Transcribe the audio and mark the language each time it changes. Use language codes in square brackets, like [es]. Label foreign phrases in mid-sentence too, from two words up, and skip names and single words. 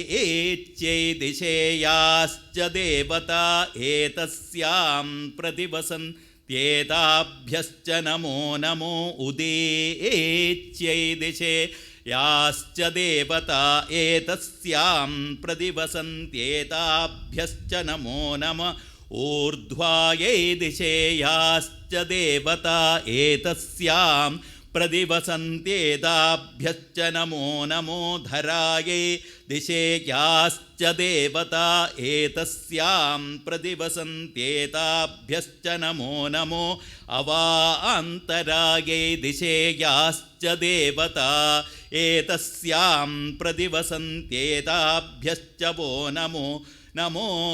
[sa] echyai disheyascha devata Etasyam pradivasan Tyetabhyascha namo namo Ude echyai disheyascha devata Etasyam pradivasan Tyetabhyascha namo namo Urdhvayai disheyascha devata Etasyam പ്രതിവസന്ത്യേതാഭ്യശ്ച നമോ നമോ ധരായൈ ദിശേയാശ്ച ദേവതാ ഏതസ്യാം പ്രതിവസന്ത്യേതാഭ്യശ്ച നമോ നമോ അവാന്തരായൈ ദിശേയാശ്ച ദേവതാ ഏതസ്യാം പ്രതിവസന്ത്യേതാഭ്യശ്ച വോ നമോ നമോ.